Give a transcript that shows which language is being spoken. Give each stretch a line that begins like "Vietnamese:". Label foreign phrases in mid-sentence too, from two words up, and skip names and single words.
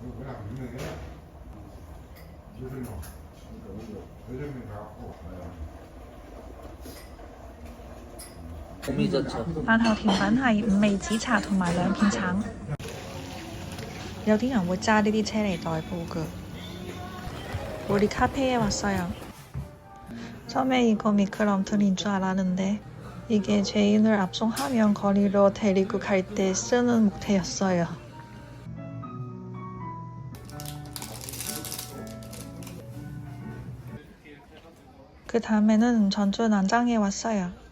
Cantonese: 飯後甜品係五味子茶同埋兩片橙。有啲人會揸呢啲車嚟代步㗎。
Korean: 우리 카페에 왔어요. 처음에 이거 미끄럼틀인 줄 알았는데 이게 죄인을 압송하면 거리로 데리고 갈 때 쓰는 목태였어요. 그 다음에는 전주 난장에 왔어요.